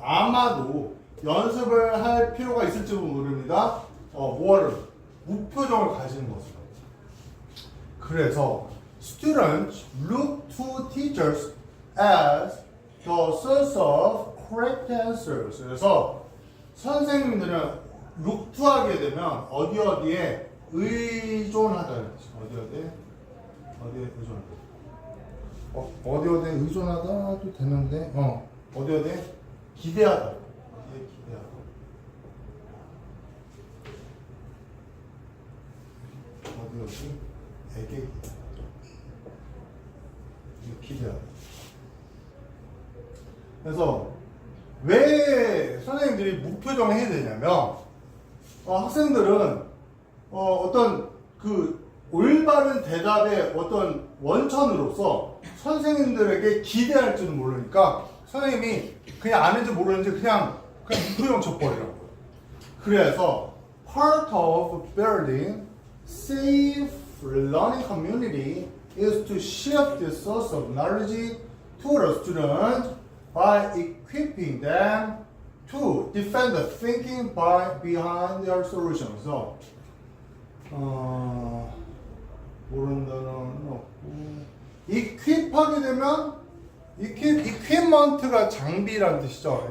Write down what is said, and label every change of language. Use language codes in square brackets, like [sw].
[ko] 아마도 연습을 할 필요가 있을지도 모릅니다. 뭐를 무표정을 가지는 것으로. [en] 그래서 students look to teachers as the source of correct answers. [ko] 그래서 선생님들은 look to 하게 되면 어디에 의존하다는 뜻이죠. 어디에 의존하다. 어디에 의존하다도 되는데, 어디에 기대하다. 어디에 기대하다. 어디에게 기대하다. 그래서 왜 선생님들이 무표정을 해야 되냐면, 학생들은 어떤 그 올바른 대답의 어떤 원천으로서 선생님들에게 기대할지는 모르니까 선생님이 그냥 아는지 모르는지 그냥 무표정 쳐버리라고요. [en] 그래서 part of building safe learning community is to shift the source of knowledge to the student by equipping them to defend the thinking behind their solutions. [ko] So, 모르는 단어는 없고 equip하게 되면 equipment가 장비라는 뜻이죠.